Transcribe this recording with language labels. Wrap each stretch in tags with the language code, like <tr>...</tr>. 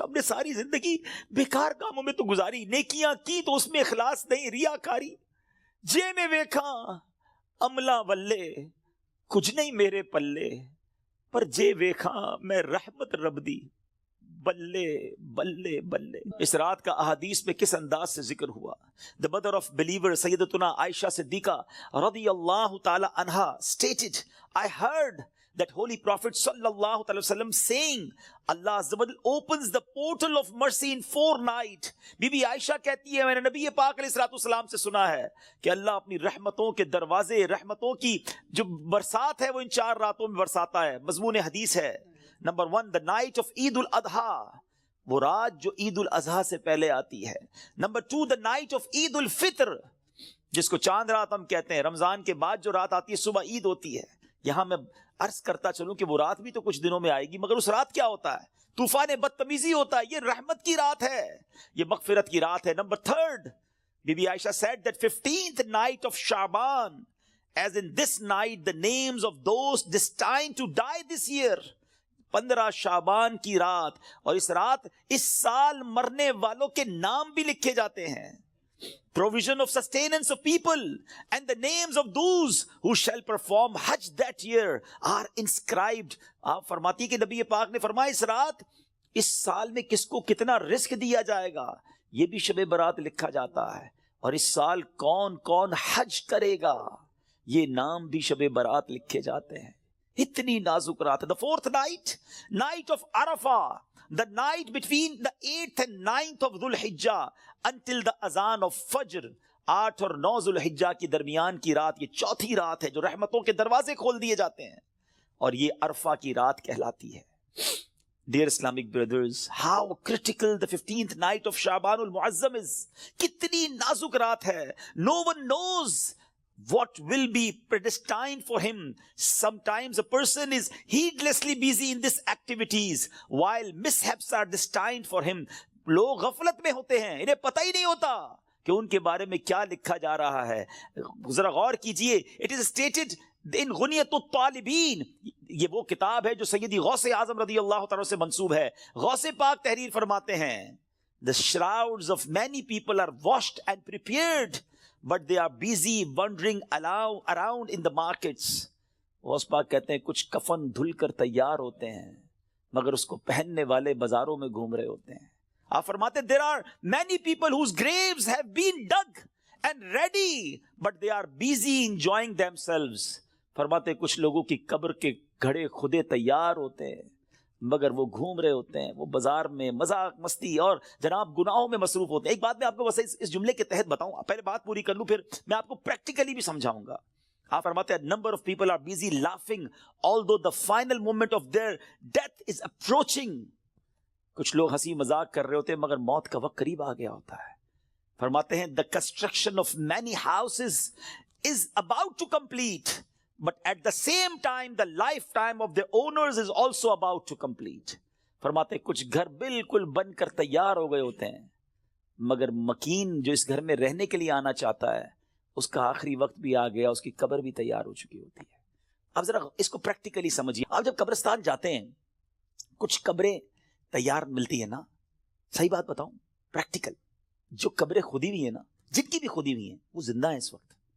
<ur>ہم نے ساری زندگی بیکار کاموں میں تو گزاری, نیکیاں کی تو اس میں اخلاص نہیں, ریاکاری.</ur> <pa>جے میں ویکھا عملہ ولے کچھ نہیں میرے پلے, پر جے ویکھا میں رحمت رب دی بلے بلے بلے.</pa> <ur>اس رات کا احادیث میں کس انداز سے ذکر ہوا.</ur> <en>The mother of believer سیدتنا عائشہ صدیقہ رضی اللہ تعالی عنہا stated, I heard that holy prophet sallallahu alaihi wasallam saying, Allah azza wa jalla opens the portal of mercy in 4 nights.</en> <ur>Be be عائشہ کہتی ہے میں نے نبی پاک علیہ الصلوۃ والسلام سے سنا ہے کہ اللہ اپنی رحمتوں کے دروازے, رحمتوں کی جو برسات ہے وہ ان 4 راتوں میں برساتا ہے. مضمون حدیث ہے. نمبر 1,</ur> <en>the night of</en> <ur>عید الاضحیٰ, وہ رات جو عید الاضحیٰ سے پہلے آتی ہے. نمبر 2,</ur> <en>the night of</en> <ur>عید الفطر, جس کو چاند رات ہم کہتے ہیں. رمضان کے بعد جو رات آتی ہے صبح عید ہوتی ہے. یہاں میں عرض کرتا چلوں کہ وہ رات بھی تو کچھ دنوں میں آئے گی, مگر اس رات کیا ہوتا ہے؟ طوفان بدتمیزی ہوتا ہے. یہ رحمت کی رات ہے, یہ مغفرت کی رات ہے.</ur> <en>Number 3, be be Aisha said that 15th night of Shaban, as in this night the names of those destined to die this year.</en> <ur>15 شعبان کی رات, اور اس رات اس سال مرنے والوں کے نام بھی لکھے جاتے ہیں.</ur> <en>Provision of sustenance of people and the names of those who shall perform Hajj that year are inscribed.</en> <ur>آپ فرماتی کہ نبی پاک نے فرمایا اس رات اس سال میں کس کو کتنا رزق دیا جائے گا یہ بھی شب برات لکھا جاتا ہے, اور اس سال کون کون حج کرے گا یہ نام بھی شب برات لکھے جاتے ہیں. اتنی نازک رات ہے.</ur> <en>The 4th night, night of Arafah, the night between the 8th and 9th of Dhul Hijjah until the azan of Fajr.</en> <ur>8 اور 9 ذو الحجہ کی درمیان کی رات, یہ چوتھی رات ہے جو رحمتوں کے دروازے کھول دیے جاتے ہیں, اور یہ عرفہ کی رات کہلاتی ہے.</ur> <en>Dear Islamic brothers, how critical the 15th night of Shaban al-Muazzam is.</en> <ur>کتنی نازک رات ہے.</ur> <en>No one knows what will be predestined for him. Sometimes a person is heedlessly busy in these activities while mishaps are destined for him.</en> <ur>لوگ غفلت میں ہوتے ہیں, انہیں پتہ ہی نہیں ہوتا کہ ان کے بارے میں کیا لکھا جا رہا ہے. ذرا غور کیجئے.</ur> <en>It is stated in</en> <ur>غنیۃ الطالبین, یہ وہ کتاب ہے جو سیدی غوث اعظم رضی اللہ تعالیٰ سے منسوب ہے.</ur> <en>Ghaus Pak</en> <ur>تحریر فرماتے ہیں,</ur> <en>The shrouds of many people are washed and prepared, but they are busy wandering around in the markets.</en> <ur>Ghaus Pak کہتے ہیں کچھ کفن دھل کر تیار ہوتے ہیں مگر اس کو پہننے والے بازاروں میں گھوم رہے ہوتے ہیں. آپ فرماتے ہیں</ur> <en>there are many people whose graves have been dug and ready, but they are busy enjoying themselves.</en> <ur>فرماتے ہیں کچھ لوگوں کی قبر کے گھڑے خودے تیار ہوتے ہیں مگر وہ گھوم رہے ہوتے ہیں, وہ بازار میں مذاق مستی اور جناب گناہوں میں مصروف ہوتے ہیں. ایک بات میں آپ کو بس اس جملے کے تحت بتاؤں, پہلے بات پوری کر لوں پھر میں آپ کو پریکٹیکلی بھی سمجھاؤں گا. آپ فرماتے ہیں</ur> <en>number of people are busy laughing although the final moment of their death is approaching.</en> <ur>کچھ لوگ ہنسی مذاق کر رہے ہوتے ہیں مگر موت کا وقت قریب آ گیا ہوتا ہے. فرماتے ہیں</ur> <en>the construction of many houses is about to complete, but at the same time the lifetime of the owners is also about to complete.</en> <ur>فرماتے ہیں کچھ گھر بالکل بن کر تیار ہو گئے ہوتے ہیں مگر مکین جو اس گھر میں رہنے کے لیے آنا چاہتا ہے اس کا آخری وقت بھی آ گیا, اس کی قبر بھی تیار ہو چکی ہوتی ہے. آپ ذرا اس کو پریکٹیکلی سمجھیے. آپ جب قبرستان جاتے ہیں کچھ قبریں تیار ملتی ہیں نا, صحیح بات بتاؤں, پریکٹیکل, جو قبریں کھودی ہوئی ہیں نا, جن کی بھی کھودی ہوئی ہیں, وہ زندہ ہیں اس وقت.</ur>